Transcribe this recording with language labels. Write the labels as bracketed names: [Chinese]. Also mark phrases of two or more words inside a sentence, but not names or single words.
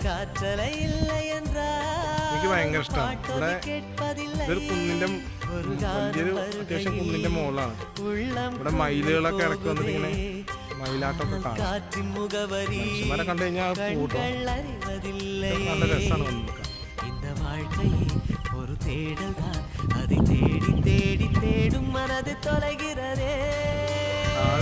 [Malayalam] എനിക്ക് ഭയങ്കര ഇഷ്ടമാണ്. ഇവിടെ ഇതൊരു കുന്നിൻ്റെ വലിയൊരു അത്യാവശ്യം കുന്നിൻ്റെ മുകളിലാണ്. ഇവിടെ മയിലുകളൊക്കെ ഇടയ്ക്ക് വന്നിട്ട് ഇങ്ങനെ മയിലാട്ടമൊക്കെ കാണാം. മനുഷ്യന്മാരെ കണ്ടു കഴിഞ്ഞാൽ കൂട്ടോ നല്ല രസമാണ് വന്ന് നിൽക്കാൻ. [Tamil] ஒரு தேடல் தான் அதை தேடி தேடி தேடும் மனது தொலைகிறதே.